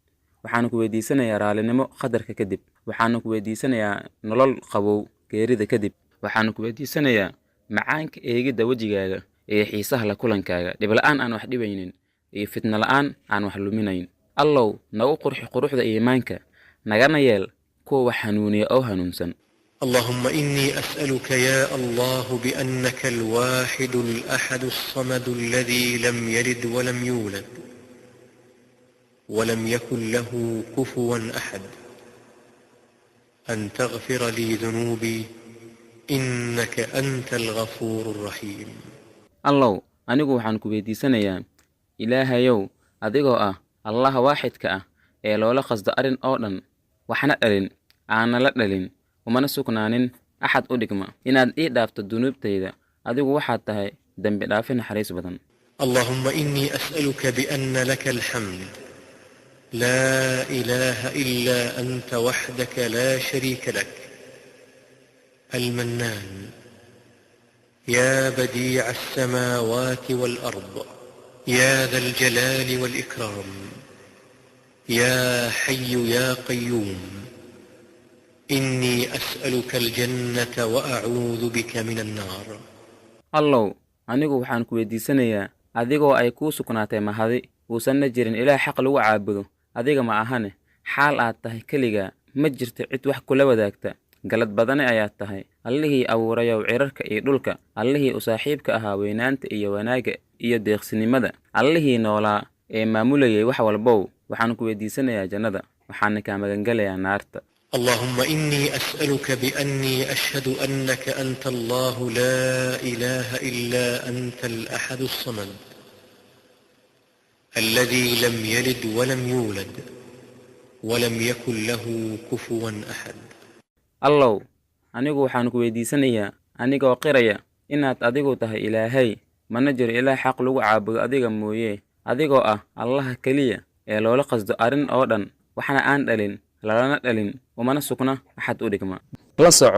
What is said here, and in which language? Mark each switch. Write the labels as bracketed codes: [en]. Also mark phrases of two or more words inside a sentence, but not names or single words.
[so] waxaan ku weydiisanayaa raalinimo qadarka kadib. waxaanu ku weydiisanayaa nolol qabow geerida kadib. waxaanu ku weydiisanayaa macaanka eegidda wejigaaga iyo xiisaha la kulankaaga, dhibla'aan aan wax dhibaynin iyo fitna la'aan aan wax luminayn. allow nagu qurxi quruxda iimaanka, nagana yeel kuwa wax hanuuniya oo hanuunsan. [ar] اللهم إني أسألك يا الله بأنك الواحد الأحد الصمد الذي لم يلد ولم يولد ولم يكن له كفوا أحد أن تغفر لي ذنوبي إنك أنت الغفور الرحيم. [so] allow anigu waxaan ku weydiisanayaa ilaahayow adigoo ah allaha waaxidka ah ee loola qasdo arrin oo dhan, waxna dhalin aanna la dhalin, umana sugnaanin axad u dhigma, inaad ii dhaafto dunuubtayda. adigu waxaad tahay dembi dhaafi naxariis badan. [ar] اللهم إني أسألك بأن لك الحمد لا إله إلا أنت وحدك لا شريك لك المنان يا بديع السماوات والأرض يا ذا الجلال والإكرام يا حي يا قيوم إني أسألك الجنة وأعوذ بك من النار. [so] allow anigu waxaan ku weydiisanayaa adigoo ay kuu sugnaatay mahadi, uusanna jirin ilaah xaq lagu caabudo adiga ma ahane, xaal aad tahay keligaa, ma jirto cid wax kula wadaagta, galad badane ayaad tahay, allihii abuurayow cirarka iyo dhulka, allihii u saaxiibka ahaa weynaanta iyo wanaagga iyo deeqsinimada, allihii noolaa ee maamulayay wax walbow. waxaan ku weydiisanayaa jannada, waxaana kaa magangelayaa naarta. [ar] اللهم إني أسألك بأني أشهد أنك أنت الله لا إله إلا أنت الأحد الصمد الذي لم يلد ولم يولد ولم يكن له كفوا أحد. [so] allow anigu waxaan ku weydiisanayaa anigoo qiraya inaad adigu tahay ilaahay, mana jiro ilaah xaq lagu caabudo adiga mooye, adigoo ah allaha keliya ee loola qasdo arrin oo dhan, waxna aan dhalin lalana dhalin, umana sugna axad u dhigma.